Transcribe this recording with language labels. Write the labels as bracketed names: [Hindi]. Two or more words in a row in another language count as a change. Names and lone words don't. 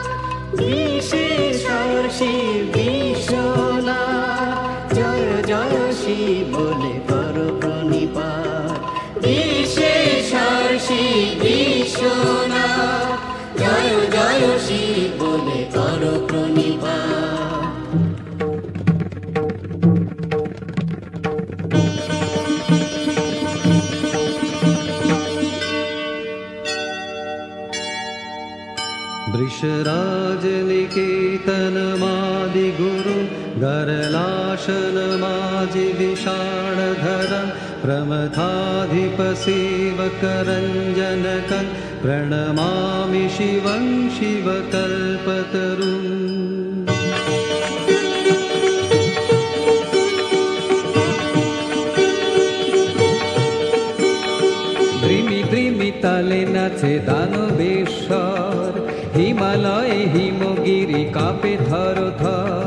[Bangla] বিশেশ্বর শিব বিশ্বনাথ, জয় জয় শিব বলে কর প্রণিপাত। বিশেশ্বর শিব বিশ্বনাথ, জয় জয় শিব বলে কর প্রণিপাত। [Sanskrit] वृषराजनिकेतनमादिगुरु गरलाशनमाजिविषाणधरं प्रमथाधिपसेवकरञ्जनकं प्रणमामि शिवं शिवकल्पतरुम्। [Bangla] দ্রিমি দ্রিমি তালে নাচে দানবেশ্বর, হিমালয়ে হিমগিরি কাঁপে থর থর।